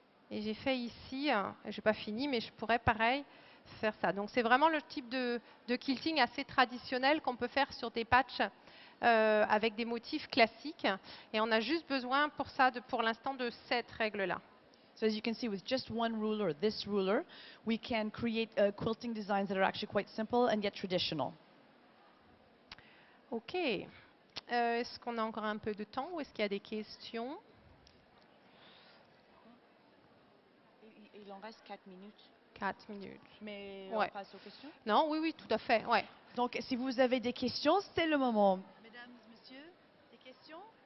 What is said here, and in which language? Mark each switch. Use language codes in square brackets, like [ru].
[fr] Et j'ai fait ici, je n'ai pas fini, mais je pourrais pareil faire ça. Donc c'est vraiment le type de quilting assez traditionnel qu'on peut faire sur des patchs avec des motifs classiques. Et on a juste besoin pour ça, pour l'instant, de cette règle-là. [en] So as you can see, with just one ruler, this ruler, we can create quilting designs that are actually quite simple and yet traditional. OK. [fr] Est-ce qu'on a encore un peu de temps ou est-ce qu'il y a des questions? Il en reste 4 minutes. 4 minutes. Mais Ouais. on passe aux questions. Non, oui, oui, tout à fait. Ouais. Donc, si vous avez des questions, c'est le moment. Mesdames, messieurs, des questions?